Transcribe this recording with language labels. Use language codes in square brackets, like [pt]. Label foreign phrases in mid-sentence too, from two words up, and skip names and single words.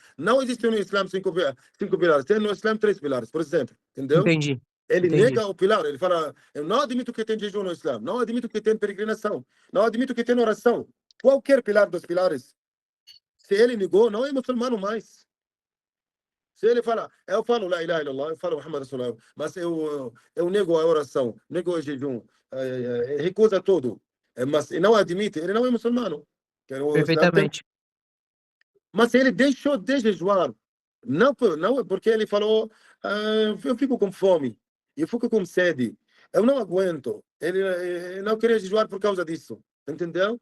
[pt] Não existe no Islã 5 pilares, tem no Islã 3 pilares, por exemplo. Entendeu? entendi. Ele Entendi. nega o pilar, ele fala, eu não admito que tem jejum no Islã, não admito que tem peregrinação, não admito que tem oração. Qualquer pilar dos pilares, se ele negou, não é muçulmano mais. Se ele fala, eu falo [ar] لا إله إلا الله, [pt] eu falo [ar] محمد رسول الله, [pt] mas eu nego a oração, nego o jejum, recusa tudo, mas não admite, ele não é muçulmano. Perfeitamente. Mas ele deixou de jejuar, não porque ele falou, eu fico com fome, eu fico com sede, eu não aguento, ele não queria jejuar por causa disso, entendeu?